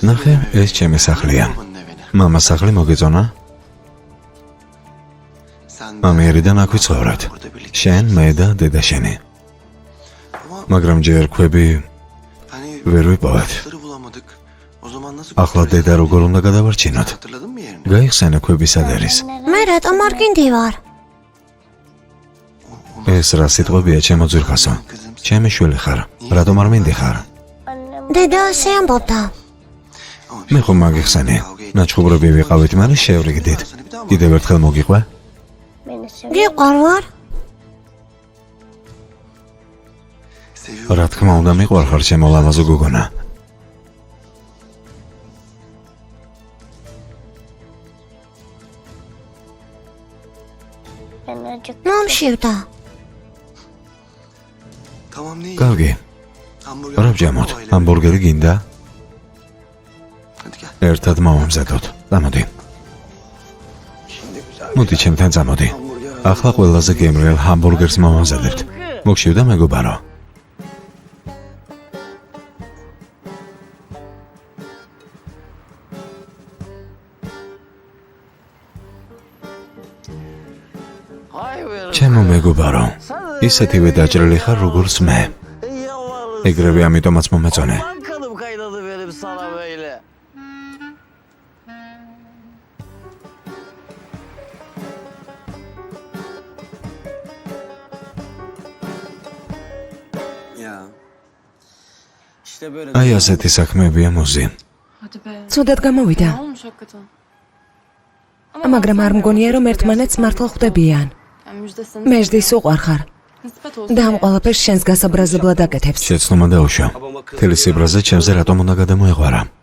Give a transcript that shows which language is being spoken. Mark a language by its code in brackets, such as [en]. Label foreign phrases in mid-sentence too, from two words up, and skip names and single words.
[ka] ნახე, ეს ჩემი სახლია. [tr] Babanın evine. [ka] მამას სახლი მოგეწონა? Sen ამიერიდან აქ ვიცხოვრეთ. [tr] burada birlikte. [ka] შენ, მე და დედა შენი. Ama მაგრამ ჯერ ქვები hani ვერ ვიპოვეთ. [tr] taşları bulamadık. O zaman nasıl [ka] ახლა დედა როგორ უნდა გადავარჩინოთ? [tr] Hatırladın mı yerini? [ka] გაიხსენე ქვები სად არის? მე რატომ არ გინდი ვარ? ეს რა სიტყვებია ჩემო ძვირხასო? ჩემი შვილი ხარ. რატომ არ მინდი ხარ? დედა ასე ამბობდა. მე ხომ მაგიხსენე. ნაჩხუბრები ვიყავით, მაგრამ შევრიგდით. კიდევ ერთხელ მოგიყვე? გიყვარ ვარ? Seviyorum. რა თქმა უნდა, მიყვარხარ ჩემო ლამაზო გოგონა. მომშივდა. [tr] Tamam ne iyi. [ka] კარგი. Hamburger. რა ვჯამოთ? Babayla. ჰამბურგერი გინდა? [tr] Hadi gel. [ka] ერთად მოვამზადოთ. წამოდი. [tr] Şimdi güzel. [ka] მოდი ჩემთან წამოდი. ახლა ყველაზე გემრიელ ჰამბურგერს მოვამზადებთ. მოგშივდა მეგობარო? ჩემო მეგობარო, ისეთივე დაჭრილი ხარ როგორც მე. ეგრევე ამიტომაც მომეწონე. [tr] Kanım kaynadı benim sana böyle. Ya. İşte böyle. [ka] აი ასეთი საქმეებია მუზი. ცუდად გამოვიდა. მაგრამ არ მგონია რომ ერთმანეთს მართლა ხვდებიან. მეждþის უყვარხარ. და ამ ყველაფერს შენს გასაბრაზებლად აკეთებს. შეცნომა დაუშვა. თელი სიბრაზე ჩემზე რატომ უნდა გადამოეღვარა?